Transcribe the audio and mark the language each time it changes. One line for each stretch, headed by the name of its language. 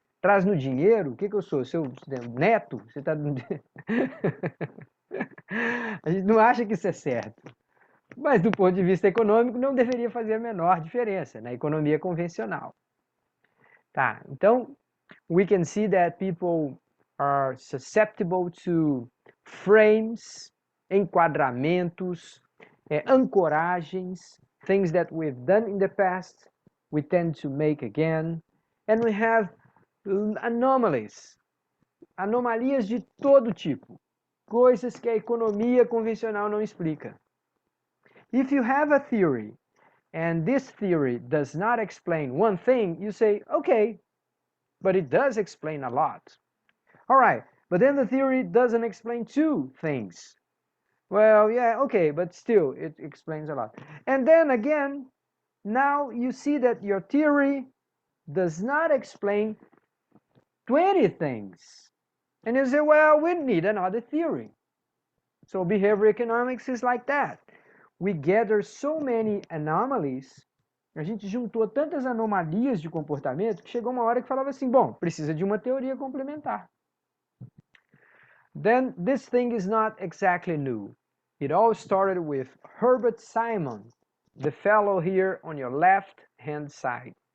Portuguese: Traz no dinheiro? O que eu sou? Seu neto? Você tá... A gente não acha que isso é certo. Mas do ponto de vista econômico não deveria fazer a menor diferença na economia convencional. Tá, então,
English: we can see that people are susceptible to frames,
Portuguese: enquadramentos, ancoragens,
English: things that we've done in the past, we tend to make again. And we have anomalies,
Portuguese: anomalias de todo tipo, coisas que a economia convencional não explica.
English: If you have a theory and this theory does not explain one thing, you say, okay, but it does explain a lot. All right, but then the theory doesn't explain two things. Well, yeah, okay, but still, it explains a lot. And then again, now you see that your theory does not explain 20 things. And you say, well, we need another theory. So behavioral economics is like that. We gather so many anomalies,
Portuguese: a gente juntou tantas anomalias de comportamento que chegou uma hora que falava assim, bom, precisa de uma teoria complementar.
English: Then this thing is not exactly new. It all started with Herbert Simon, the fellow here on your left-hand side.